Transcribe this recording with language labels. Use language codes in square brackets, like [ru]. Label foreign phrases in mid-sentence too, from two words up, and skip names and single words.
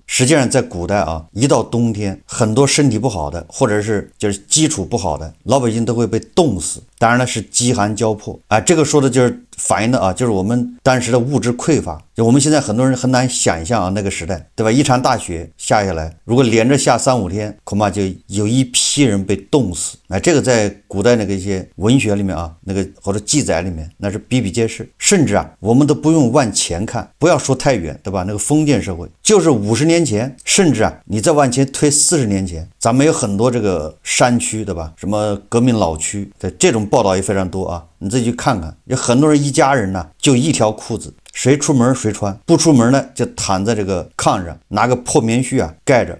[zh] 實際上在古代啊，一到冬天，很多身體不好的或者是就是基礎不好的老百姓都會被凍死，當然了是飢寒交迫啊，這個說的就是反映的啊，就是我們當時的物質匱乏。就我們現在很多人很難想象啊，那個時代，對吧？一場大雪下下來，如果連着下3-5天，恐怕就有一批人被凍死。這個在古代那個一些文學裡面啊，那個或者記載裡面，那是比比皆是。甚至啊，我們都不用往前看，不要說太遠，對吧？那個封建社會就是50年前，甚至啊，你再往前推40年前，咱們有很多這個山區，對吧？什麼革命老區，這種報道也非常多啊。你自己去看看，有很多人一家人呢，就一條褲子，誰出門誰穿，不出門呢就躺在這個炕上，拿個破棉絮啊蓋着。